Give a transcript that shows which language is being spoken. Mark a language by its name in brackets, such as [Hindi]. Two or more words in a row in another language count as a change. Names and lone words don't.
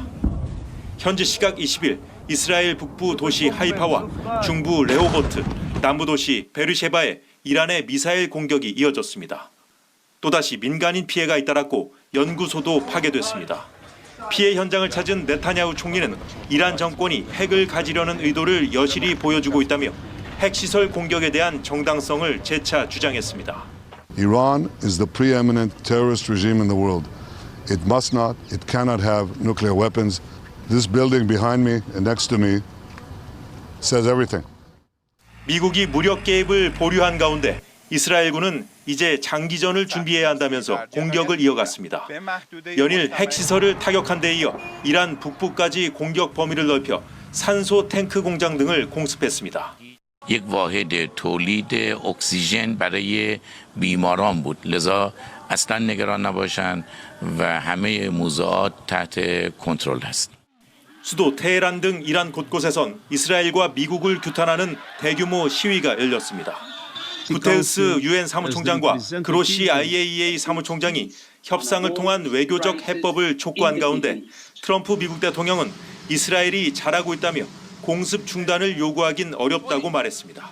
[Korean] 현지 시각 20일 이스라엘 북부 도시 하이파와 중부 레호보트, 남부 도시 베르셰바에 이란의 미사일 공격이 이어졌습니다. 또다시 민간인 피해가 잇따랐고 연구소도 파괴됐습니다. 피해 현장을 찾은 네타냐후 총리는 이란 정권이 핵을 가지려는 의도를 여실히 보여주고 있다며 핵시설 공격에 대한 정당성을 재차 주장했습니다. [English] Iran is the preeminent terrorist regime in the world. It must not, it cannot have nuclear weapons. This building behind me and next to me says everything. [Korean] 미국이 무력 개입을 보류한 가운데 이스라엘군은 이제 장기전을 준비해야 한다면서 공격을 이어갔습니다. 연일 핵시설을 타격한 데 이어 이란 북부까지 공격 범위를 넓혀 산소 탱크 공장 등을 공습했습니다. [Persian] یک واحد تولید اکسیژن برای بیماران بود. لذا اصلا نگران نباشند و همه موضوعات تحت کنترل است. [Korean] 수도 테헤란 등 이란 곳곳에선 이스라엘과 미국을 규탄하는 대규모 시위가 열렸습니다. 구테우스 유엔 사무총장과 그로시 IAEA 사무총장이 협상을 통한 외교적 해법을 촉구한 가운데 트럼프 미국 대통령은 이스라엘이 잘하고 있다며 공습 중단을 요구하긴 어렵다고 말했습니다.